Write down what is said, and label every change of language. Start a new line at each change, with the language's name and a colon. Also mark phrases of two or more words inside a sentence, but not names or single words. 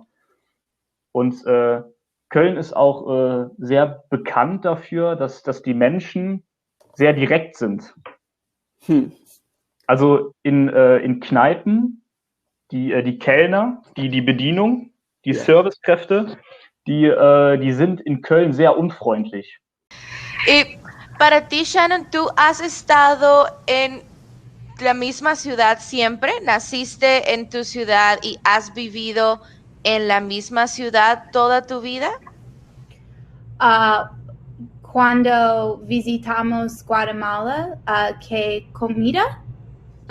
German: Und Köln ist auch sehr bekannt dafür, dass die Menschen sehr direkt sind. Also in Kneipen, die Kellner, die Bedienung, die Servicekräfte, die sind in Köln sehr unfreundlich.
Spanish: Para ti, Shannon, ¿tú has estado en la misma ciudad siempre? ¿Naciste en tu ciudad y has vivido en la misma ciudad toda tu vida? Cuando visitamos Guatemala, ¿qué comida?